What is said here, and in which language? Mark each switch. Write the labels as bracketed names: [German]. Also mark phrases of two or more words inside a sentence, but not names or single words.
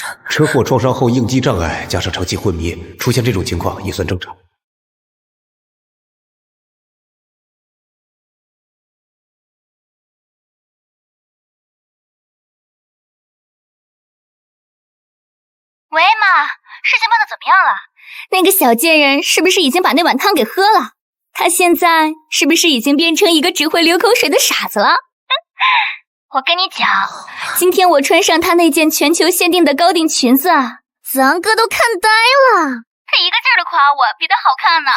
[Chinese] 車禍創傷後應激障礙加上長期昏迷，出現這種情況也算正常。喂，媽，事情辦得怎麼樣了？那個小賤人是不是已經把那碗湯給喝了？他現在是不是已經變成一個只會流口水的傻子了？我跟你講，今天我穿上他那件全球限定的高定裙子，子昂哥都看呆了，他一個勁兒的誇我比他好看呢。